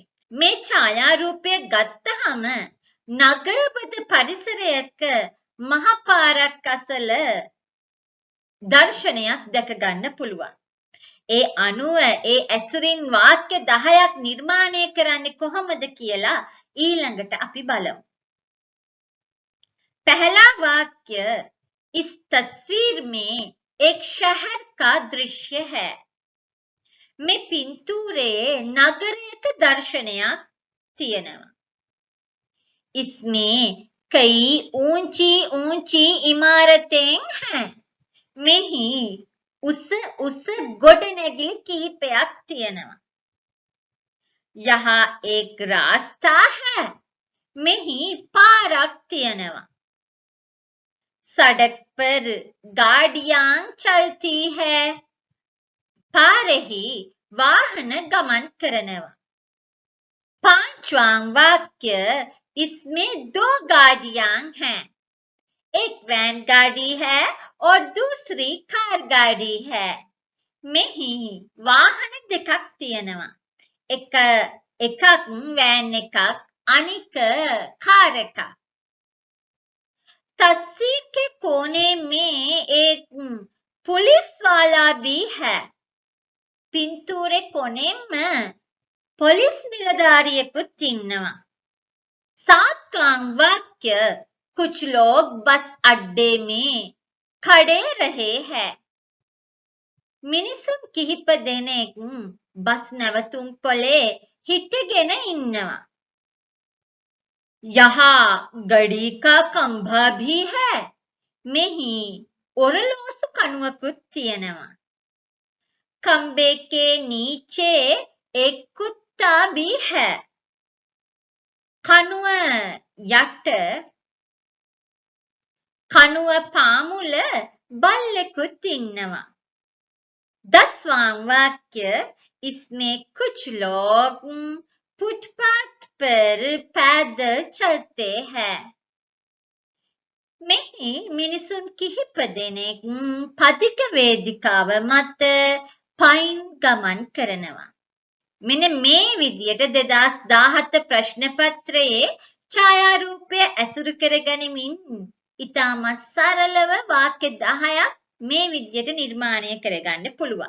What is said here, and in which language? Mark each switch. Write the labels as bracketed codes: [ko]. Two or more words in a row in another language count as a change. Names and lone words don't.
[si] මේ ඡායාරූපය ගත්තහම නගරබද පරිසරයක මහ පාරක් අසල දර්ශනයක් දැක ගන්න පුළුවන්. ඒ අනුව ඒ ඇසුරින් වාක්‍ය 10ක් නිර්මාණය කරන්නේ කොහොමද කියලා ඊළඟට අපි බලමු. [hi] पहला वाक्य, इस तस्वीर में एक शहर का दृश्य है. [si] මේ පින්තූරේ නගරයක දර්ශනයක් තියෙනවා. [hi] इसमें कई ऊंची ऊंची इमारतें हैं. [si] මෙහි උස ගොඩනැගිලි කිහිපයක් තියෙනවා. [hi] यहाँ एक रास्ता है. [si] මෙහි පාරක් තියෙනවා. [hi] सड़क पर गाड़ियां चलती है. [si] පාරෙහි වාහන ගමන් කරනවා. [hi] 5वां वाक्य, इसमें 2 गाड़ियां हैं. एक वैन गाड़ी है और दूसरी कार गाड़ी है. [si] මෙහි වාහන දෙකක් තියෙනවා. එකක් වෑන් එකක් අනික කාර් එකක්. [hi] तस्वीर के कोने में एक पुलिस वाला भी है. [si] පින්තූරේ කොනෙම පොලිස් නිලධාරියෙකුත් ඉන්නවා. [hi] सातवां वाक्य कुछ लोग बस अड्डे में खड़े रहे हैं. [si] මිනිසුන් කිහිප දෙනෙක් බස් නැවතුම් පොලේ හිටගෙන ඉන්නවා. [hi] यहाँ घड़ी का खंभा भी है. [si] මෙහි ඔරලෝසු කණුවකුත් තියෙනවා. [hi] खंबे के नीचे एक कुत्ता भी है. [si] කණුව යට කණුව පාමුල බල්ලෙකුත් ඉන්නවා. [hi] 10वां वाक्य इसमें कुछ लोग फुटपाथ पर पैदल चलते हैं. [si] මෙහි මිනිසුන් කිහිප දෙනෙක් පදික වේදිකාව මත පයින් ගමන් කරනවා. මෙන්න මේ විදියට 2017 ප්‍රශ්න පත්‍රයේ ඡායාරූපය ඇසුරු කරගනිමින් ඉතාමත් සරලව වාක්‍ය 10ක් මේ විදියට නිර්මාණය කරගන්න පුළුවන්.